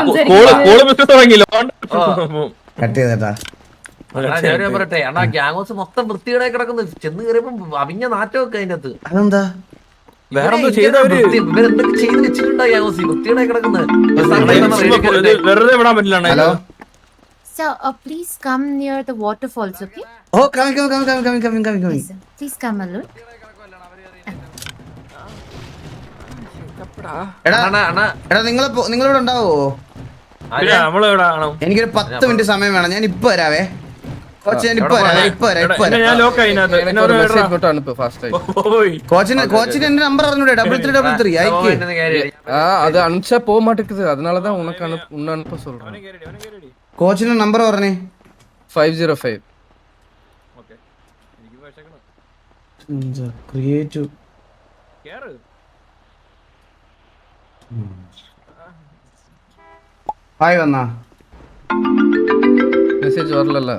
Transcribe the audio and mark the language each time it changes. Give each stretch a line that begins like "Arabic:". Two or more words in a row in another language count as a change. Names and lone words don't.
Malayalam: പറയട്ടെ അണ്ണാ, ഗ്യാങ്ഹോസ് മൊത്തം വൃത്തികേടായി കിടക്കുന്നു. ചെന്ന് കയറിയപ്പോ അവിഞ്ഞ നാറ്റമൊക്കെ അതിന്റെ അകത്ത്. അതെന്താ? ഇവരെന്തൊക്കെ ചെയ്ത് വെച്ചിട്ടുണ്ടോ ഗ്യാങ്ഹോസ്? വൃത്തികേടായി കിടക്കുന്നത്. വെറുതെ വിടാൻ പറ്റില്ല. ഹലോ
English: Sir, please come near the waterfalls, okay? Oh, coming. Yes, sir. Please come alone.
Malayalam: എടാ നിങ്ങളിവിടെ ഉണ്ടാവോ? എനിക്കൊരു 10 മിനിറ്റ് സമയം വേണം. ഞാൻ ഇപ്പൊ വരാവേ. കോച്ചിന് എന്റെ നമ്പർ അറിഞ്ഞൂടെ? 3333 അയക്ക്.
Tamil: அது அனுப்பிச்சா போக மாட்டேங்குது. அதனாலதான் உனக்கு அனுப்ப சொல்றேன்.
Malayalam: കോച്ചിന്റെ നമ്പർ പറഞ്ഞേ. 505. ക്രിയേറ്റീവ് ഹായ് വന്നാ
Tamil: മെസ്സേജ് வரலல.